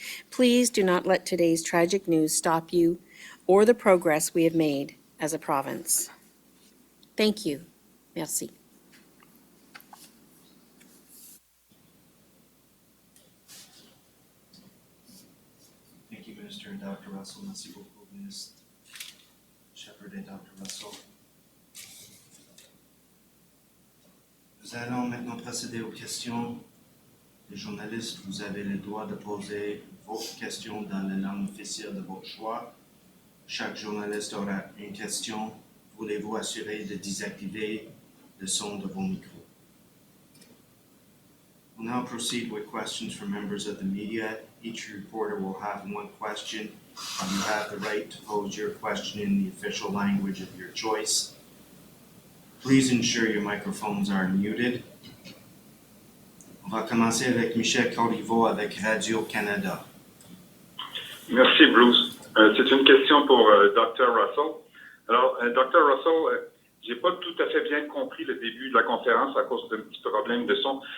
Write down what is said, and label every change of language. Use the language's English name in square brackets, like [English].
[English] Please do not let today's tragic news stop you or the progress we have made as a province. Thank you. [French] Merci. [English] Thank you, Minister and Dr. Russell. [French] Merci beaucoup, Ministre Shephard et Dr. Russell. Nous allons maintenant procéder aux questions. Les journalistes, vous avez le droit de poser vos questions dans la langue officielle de votre choix. Chaque journaliste aura une question. Voulez-vous assurer de désactiver le son de vos micros? [English] We'll now proceed with questions from members of the media. Each reporter will have one question. You have the right to pose your question in the official language of your choice. Please ensure your microphones are muted. [French] On va commencer avec Michel Corriveau avec Radio-Canada. Merci, Bruce. C'est une question pour Dr. Russell. Alors, Dr. Russell, J'ai pas tout à fait bien compris le début de la conférence à cause d'un petit problème de son.